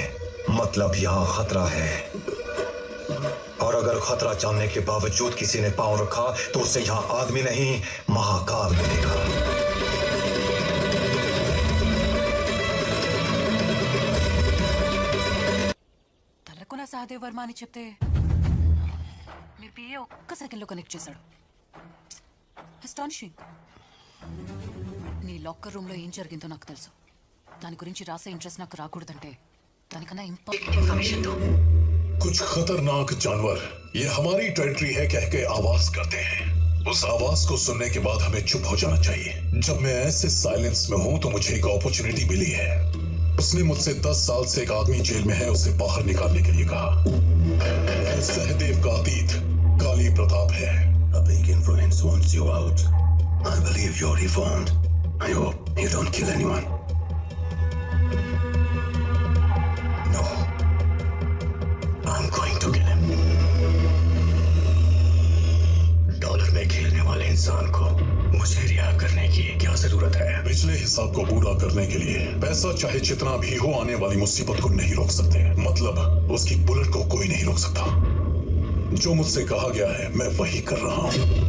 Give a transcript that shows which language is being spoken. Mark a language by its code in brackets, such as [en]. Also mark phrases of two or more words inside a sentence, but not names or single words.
[hi] मतलब यहां खतरा है, और अगर खतरा जानने के बावजूद किसी ने पांव रखा तो उसे यहां आदमी नहीं महाकाल मिलेगा। [te] తలకు నా సహదేవ్ వర్మ అని చెప్తే మీ పిఏ ఒక్క సెకండ్లో కనెక్ట్ చేశాడు. అస్టానిషింగ్. నీ [en] locker room [te] లో ఏం జరిగిందో నాకు తెలుసు. దాని గురించి రాసే ఇంట్రెస్ట్ నాకు రాకూడదంటే దానికన్నా [en] important information [te] దో. [hi] कुछ खतरनाक जानवर ये हमारी टेरिटरी है कह के आवाज करते हैं। उस आवाज को सुनने के बाद हमें चुप हो जाना चाहिए। जब मैं ऐसे साइलेंस में हूं तो मुझे एक अपॉर्चुनिटी मिली है। उसने मुझसे 10 साल से एक आदमी जेल में है उसे बाहर निकालने के लिए कहा। सहदेव का अतीत काली प्रताप है। [en] A big influence wants you out. I believe you're reformed. I hope you don't kill anyone. No. I'm going to kill him. [hi] डॉलर में खेलने वाले इंसान को मुझे रिहा करने की क्या जरूरत है? पिछले हिसाब को पूरा करने के लिए पैसा चाहे जितना भी हो आने वाली मुसीबत को नहीं रोक सकते। मतलब उसकी बुलेट को कोई नहीं रोक सकता। जो मुझसे कहा गया है मैं वही कर रहा हूं।